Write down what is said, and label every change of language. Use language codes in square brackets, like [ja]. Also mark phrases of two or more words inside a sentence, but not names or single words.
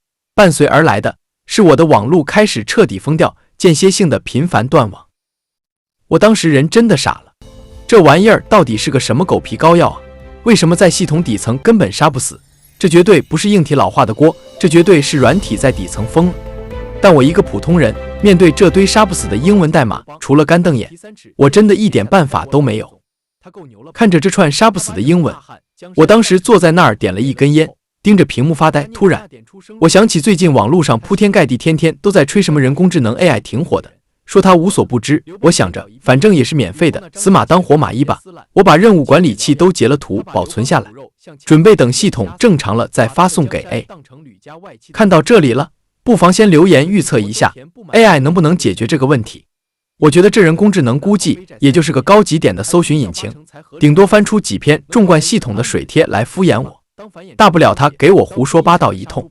[zh] 伴隨而來的是我的網絡開始徹底瘋掉，間歇性的頻繁斷網。我當時人真的傻了，這玩意兒到底是個什麼狗皮膏藥啊？為什麼在系統底層根本殺不死？這絕對不是硬體老化的鍋，這絕對是軟體在底層瘋了。但我一個普通人，面對這堆殺不死的英文代碼，除了干瞪眼，我真的一點辦法都沒有。看着這串殺不死的英文，我當時坐在那兒點了一根煙，盯着屏幕發呆。突然，我想起最近網絡上鋪天蓋地，天天都在吹什麼人工智能 AI 挺火的，說它無所不知。我想着，反正也是免費的，死馬當活馬醫吧。我把任務管理器都截了圖，保存下來，準備等系統正常了再發送給 AI。看到這裡了，不妨先留言預測一下 AI 能不能解決這個問題。我覺得這人工智能估計也就是個高級點的搜尋引擎，頂多翻出幾篇縱貫系統的水帖來敷衍我，大不了他給我胡說八道一通。